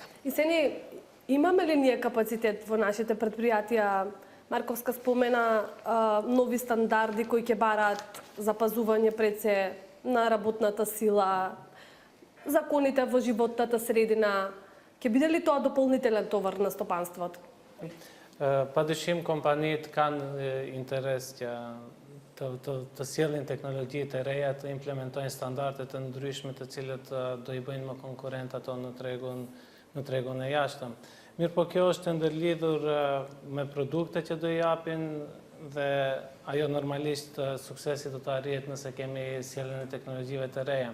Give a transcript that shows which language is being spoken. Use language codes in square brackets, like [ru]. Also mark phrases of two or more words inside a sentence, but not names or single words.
[mk] И се имаме ли ние капацитет во нашите предпријатија? Марковска спомена нови стандарди кои ќе бараат запазување пред се на работната сила, законите во животната средина. Ќе биде ли тоа дополнителен товар на стопанството? [sq] Pa dëshim kompanitë kanë interes që të sjellin teknologji të reja, të implementojnë standarde të ndryshme të cilët do i bëjnë më konkurrent ato në tregun e jashtëm. Mirë po kjo është ndërlidhur me produkte që do i japin dhe ajo normalisht suksesi do të arrihet nëse kemi sjelljen e teknologjive të reja.